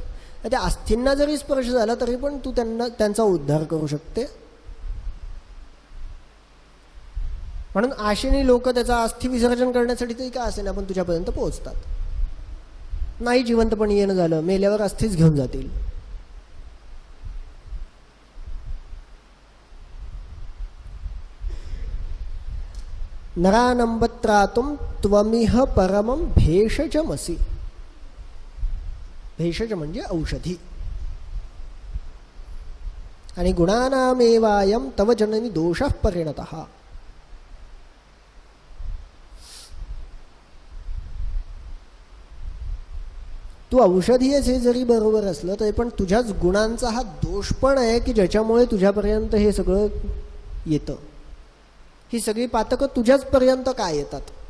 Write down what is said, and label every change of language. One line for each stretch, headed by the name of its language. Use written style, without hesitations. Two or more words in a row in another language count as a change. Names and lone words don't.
Marathi: त्या अस्थींना जरी स्पर्श झाला तरी पण तू त्यांचा उद्धार करू शकते. म्हणून आशेने लोक त्याचा अस्थी विसर्जन करण्यासाठी तरी का असेना पण तुझ्यापर्यंत पोहोचतात. नाही जिवंतपणी येणं झालं, मेल्यावर अस्थीच घेऊन जातील.
Sanskrit: नरानंबत्रातुम त्वमिह परमं भेषजमसि.
Marathi: भेषज म्हणजे औषधी.
Sanskrit: आणि गुणानामेवायम तव जननी दोषः परिणतः.
Marathi: तू औषधी आहेस हे जरी बरोबर असलं तरी पण तुझ्याच गुणांचा हा दोष पण आहे की ज्याच्यामुळे तुझ्यापर्यंत हे सगळं येतं. ही सगळी पातकं तुझ्याच पर्यंत काय येतात?